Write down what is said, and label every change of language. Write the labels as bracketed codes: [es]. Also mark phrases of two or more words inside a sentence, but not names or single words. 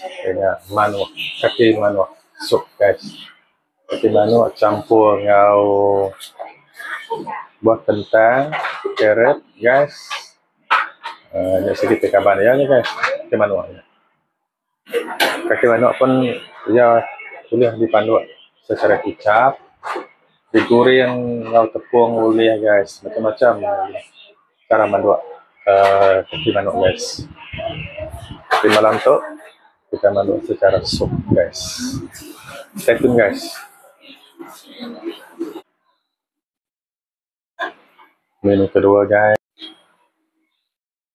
[iba] Ini manuk, kaki manuk sup, guys. Kaki manuk campur ngau buah kentang, carrot, guys. Ini sedikit kabar ya, guys. Kaki manuk. Kaki manuk pun ya boleh dipandu secara kicap, digoreng ngau tepung boleh, guys. Macam-macam cara mandu kaki manuk, guys. Tapi malam tu kita mandu secara sup, guys. [en] Stay tune, guys. [iba] Menu kedua, guys.